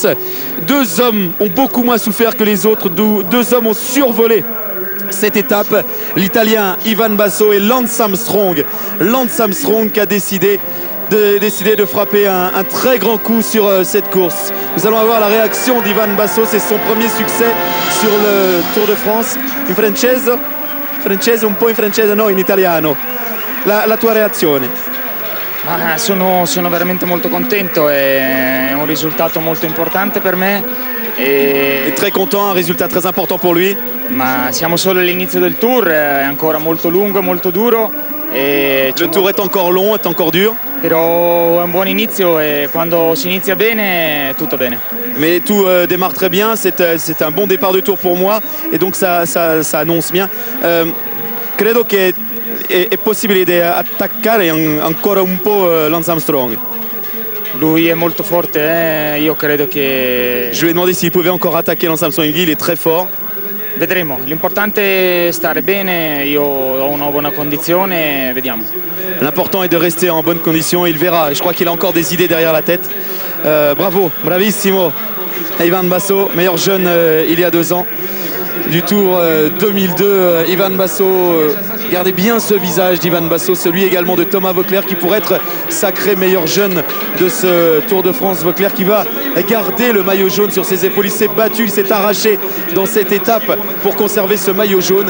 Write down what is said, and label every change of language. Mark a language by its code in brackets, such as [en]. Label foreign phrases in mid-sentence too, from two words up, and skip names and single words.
[fr] 2 hommes ont beaucoup moins souffert que les autres. 2 hommes ont survolé cette étape, l'Italien Ivan Basso et Lance Armstrong. Lance Armstrong qui a décidé de frapper un très grand coup sur cette course. Nous allons avoir la réaction d'Ivan Basso. C'est son premier succès sur le Tour de France. [it] In francese, un po' in francese, no, in italiano. La tua reazione? Ma sono veramente molto contento, è un risultato molto importante per me. [fr] Est très content, un résultat très important pour lui. [it] Ma siamo solo all'inizio del tour, è ancora molto lungo, molto duro. [fr] Le tour est encore long, est encore dur. [it] Però è un buon inizio e quando si inizia bene, tutto bene. [fr] Mais tout démarre très bien, c'est un bon départ de tour pour moi et donc ça annonce bien. [it] Credo che è possibile di attaccare ancora un po' Lance Armstrong. Lui è molto forte, io credo che... [fr] Je lui ai demandé s'il pouvait encore attaquer Lance Armstrong, il est très fort. [it] Vedremo, l'importante è stare bene, io ho una buona condizione, vediamo. [fr] L'important est de rester en bonne condition, il verra. Je crois qu'il a encore des idées derrière la tête. [it] Bravo, bravissimo. [fr] Ivan Basso, meilleur jeune il y a 2 ans du Tour 2002. Ivan Basso, regardez bien ce visage d'Ivan Basso, celui également de Thomas Voeckler qui pourrait être sacré meilleur jeune de ce Tour de France. Voeckler qui va garder le maillot jaune sur ses épaules. Il s'est battu, il s'est arraché dans cette étape pour conserver ce maillot jaune.